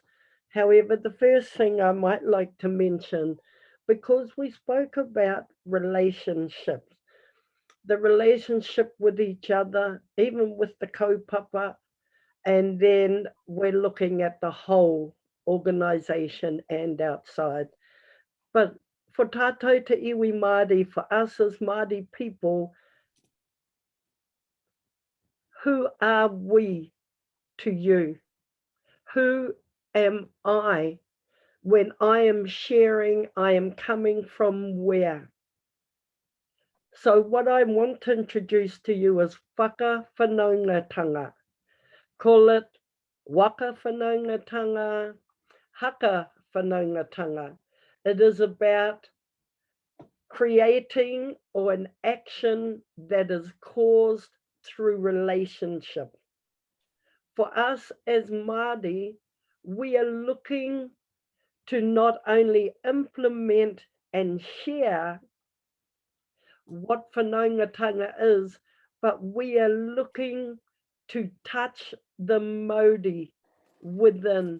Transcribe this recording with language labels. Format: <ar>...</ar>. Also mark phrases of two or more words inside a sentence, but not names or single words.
<en>However, the first thing I might like to mention, because we spoke about relationships, the relationship with each other, even with the kaupapa, and then we're looking at the whole organization and outside. But for</en> <mi>tātou te iwi Māori,</mi> <en>for us as Māori people, who are we to you? Who am I? When I am sharing, I am coming from where? So what I want to introduce to you is whakawhanaungatanga. Call it</en> <mi>waka whanaungatanga, haka whanaungatanga.</mi> <en>It is about creating or an action that is caused through relationship. For us as Māori, we are looking to not only implement and share what whanaungatanga is, but we are looking to touch the mauri within.</en>